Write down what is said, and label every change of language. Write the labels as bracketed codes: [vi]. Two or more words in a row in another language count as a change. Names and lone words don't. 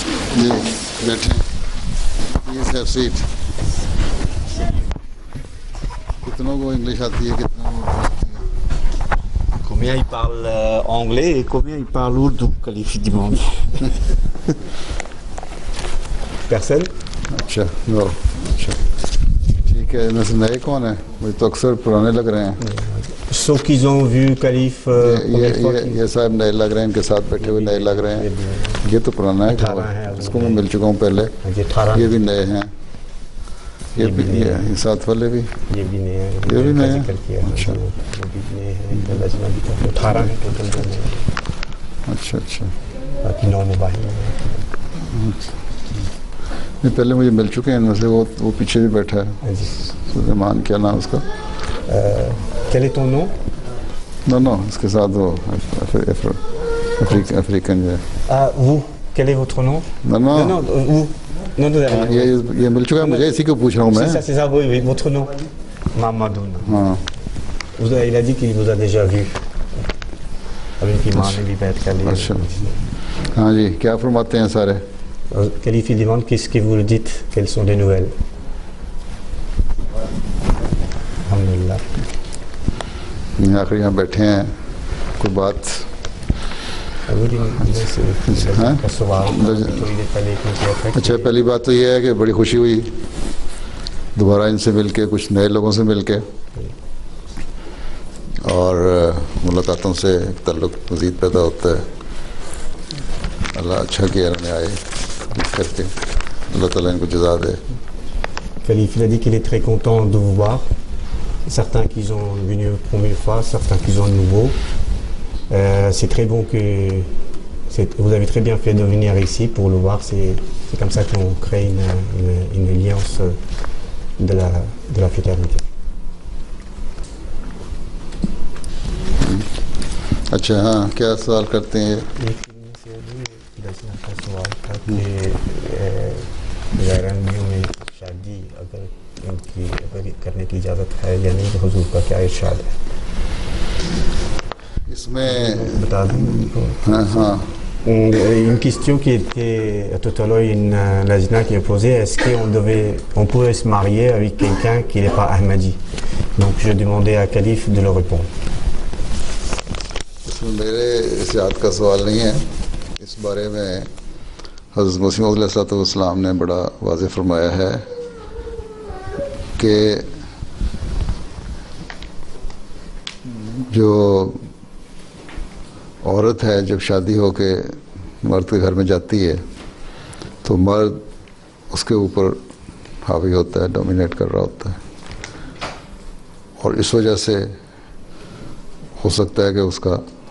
[ur] جی بیٹھیں. [en] please have seat. [ur] کتنوں کو انگلش آتی ہے, کتنوں کو آتی ہے؟ [fr] Combien ils parlent anglais et combien ils parlent ourdou, Khalif demande. Personne? [ur] اچھا نو اچھا ٹھیک ہے. میں سے نئے کون ہیں؟ مجھے تو اکثر پرانے لگ رہے ہیں. [fr] Sauf qu'ils ont vu Khalif première fois. [ur] یہ صاحب نئے لگ رہے ہیں, ان کے ساتھ بیٹھے ہوئے نئے لگ رہے ہیں. یہ تو پرانا ہے, اس کو میں مل چکا ہوں پہلے. یہ بھی نئے ہیں, یہ بھی یہ ساتھ والے بھی, یہ بھی نئے ہیں, یہ بھی نئے ہیں. ذکر کیا. اچھا وہ بھی نئے ہیں, 18 ہیں ٹوٹل. اچھا اچھا. باقی 9 مباحث ہیں. نہیں پہلے مجھے مل چکے ہیں ان میں سے. وہ پیچھے بھی بیٹھا ہے, سلیمان, کیا نام اس کا؟ [fr] Quel est ton nom? [ur] نو اس کے ساتھ وہ افریقن جو ہے. [fr] Ah, vous, quel est votre nom? [ur] نو [fr] Non, vous. Non, [ur] یہ مل چکا ہے مجھے, اسی کو پوچھ رہا ہوں میں. [fr] C'est ça, oui, votre nom. Mamadou. [ur] ہاں [fr] Il a dit qu'il vous a déjà vu. Avec l'imam et l'ibad Khalif. [ur] اچھا ہاں جی, کیا فرماتے ہیں سارے؟ [fr] Khalif, il demande qu'est-ce que vous le dites, quelles sont les nouvelles. Alhamdulillah. [ur] آخر یہاں بیٹھے ہیں, کوئی بات؟ اچھا پہلی بات تو یہ ہے کہ بڑی خوشی ہوئی دوبارہ ان سے مل کے, کچھ نئے لوگوں سے مل کے, اور ملاقاتوں سے ایک تعلق مزید پیدا ہوتا ہے. اللہ اچھا کیا انہوں نے آئے کر کے, اللہ تعالیٰ ان کو جزا دے. [fr] Khalif, il a dit qu'il est très content de vous voir. Certains qui sont venus la première fois, certains qui sont nouveaux. C'est très bon que vous avez très bien fait de venir ici pour le voir. C'est comme ça qu'on crée une alliance de la fraternité. [ur] اچھا ہاں, کیا سوال کرتے ہیں؟ شادی اگر ان کی کرنے کی اجازت ہے یا نہیں, تو حضور کا کیا ارشاد ہے اس میں؟ بتا دیں ان کو. ہاں ہاں. [fr] Une question qui était tout à l'heure, Najna qui a posé, est-ce qu'on pourrait se marier avec quelqu'un qui n'est pas Ahmadi? Donc je demandais à Khalif de le répondre. [ur] اس میں میرے اشاعت کا سوال نہیں ہے. اس بارے میں حضرت مسیح موعود علیہ السلام نے بڑا واضح فرمایا ہے کہ جو عورت ہے جب شادی ہو کے مرد کے گھر میں جاتی ہے تو مرد اس کے اوپر حاوی ہوتا ہے, ڈومینیٹ کر رہا ہوتا ہے, اور اس وجہ سے ہو سکتا ہے کہ اس کا